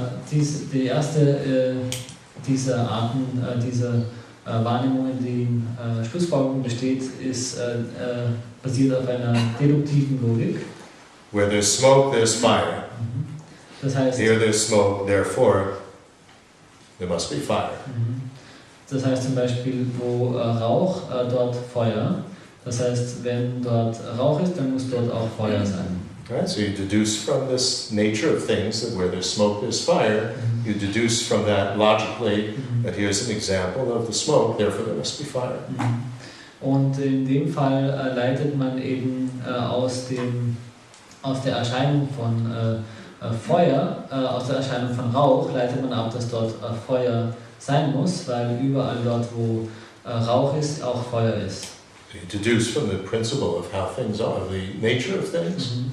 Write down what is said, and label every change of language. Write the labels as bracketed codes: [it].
[de] Die erste dieser Arten, dieser Wahrnehmungen, die in Schlussfolgerung besteht, ist basiert auf einer deduktiven Logik. [en] Where there's smoke, there's fire. [de] Das heißt, [en] here there's smoke, therefore there must be fire. [de] Das heißt zum Beispiel, wo Rauch, dort Feuer. Das heißt, wenn dort Rauch ist, dann muss dort auch Feuer sein. [en] Right, so you deduce from this nature of things that where there's smoke, there's fire. You deduce from that logically that here's an example of the smoke, therefore there must be fire. [de] Und in dem Fall leitet man eben aus der Erscheinung von Feuer, aus der Erscheinung von Rauch, leitet man ab, dass dort Feuer sein muss, weil überall dort, wo Rauch ist, auch Feuer ist. [en] You deduce from the principle of how things are, the nature of things.